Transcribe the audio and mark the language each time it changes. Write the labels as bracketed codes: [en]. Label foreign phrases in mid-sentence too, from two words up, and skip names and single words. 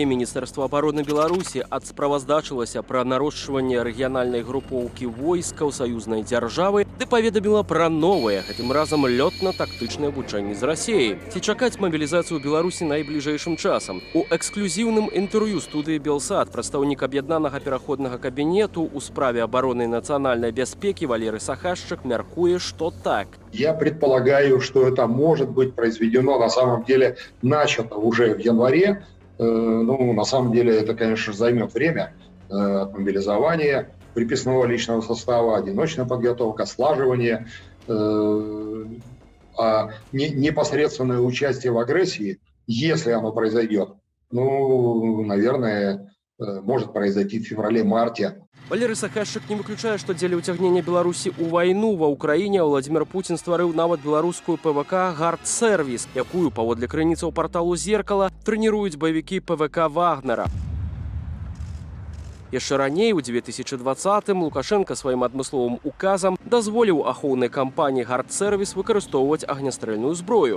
[be] Міністэрства абароны Беларусі адсправаздачылася пра нарошчванне рэгіянальнай групоўкі войскаў саюзнай дзяржавы ды паведаміла пра новае, гэтым разам лётна-тактычнае вучэнне з Расіяй. Ці чакаць мабілізацыю Беларусі найбліжэйшым часам? У эксклюзіўным інтэрв'ю студыі Белсат прадстаўнік аб'яднанага пераходнага кабінету ў справе абароны і нацыянальнай бяспекі Валерый Сахашчык мяркуе, што так. [ru] Я предполагаю, что это может быть произведено, на самом деле, начато уже в январе. На самом деле, это, конечно, займет время от мобилизования, приписного личного состава, одиночная подготовка, слаживание. А непосредственное участие в агрессии, если оно произойдет, наверное, может произойти в феврале-марте. [be] Валерый Сахашчык не выключае, што дзеля ўцягнення Беларусі ў вайну ва ўкраіне Владзімир Пуцін стварыў нават беларускую ПВК «Гард-сервіс», якую, паводле крыніцаў парталу «Зеркала», трэніруюць баевікі ПВК «Вагнера». Яшчэ раней, у 2020-м, Лукашенко сваім адмысловым указам дазволіў ахоўнай кампаніі «Гард-сервіс» выкарыстоўваць агнястрэльную зброю.